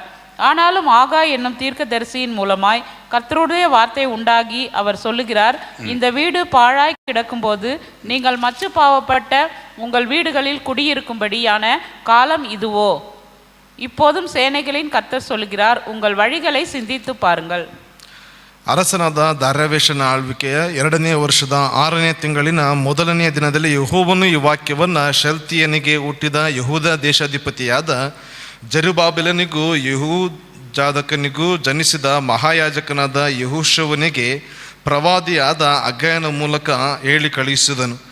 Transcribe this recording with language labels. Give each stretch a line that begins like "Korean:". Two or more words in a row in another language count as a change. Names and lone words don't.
Tamil: ஆனாலும் ஆகாய் என்னும் தீர்க்கதரிசியின் மூலமாய் கர்த்தருடைய வார்த்தை உண்டாகி அவர் சொல்லுகிறார், இந்த வீடு பாழாய் கிடக்கும்போது நீங்கள் மச்சு பாவப்பட்ட உங்கள் வீடுகளில் குடியிருக்கும்படியான காலம் இதுவோ? இப்போதும் சேனைகளின் கர்த்தர் சொல்லுகிறார், உங்கள் வழிகளை சிந்தித்து பாருங்கள்.
Kannada: ಅರಸನಾದ ದಾರ್ಯಾವೇಶನ ಆಳ್ವಿಕೆಯ 2ನೇ ವರ್ಷದ 6ನೇ ತಿಂಗಳಿನ 1ನೇ ದಿನದಲ್ಲಿ ಯೆಹೋವನು ಈ ವಾಕ್ಯವನ್ನು ಶೆಲ್ತಿಯನಿಗೆ ಹುಟ್ಟಿದ ಯೆಹೂದ ದೇಶಾಧಿಪತಿಯಾದ ಜೆರುಬ್ಬಾಬೆಲನಿಗೂ ಯೆಹೋಜಾದಾಕನಿಗೂ ಜನಿಸಿದ ಮಹಾಯಾಜಕನಾದ ಯೆಹೋಶುವನಿಗೆ ಪ್ರವಾದಿಯಾದ ಅಗಾಯನ ಮೂಲಕ ಹೇಳಿ ಕಳುಹಿಸಿದನು.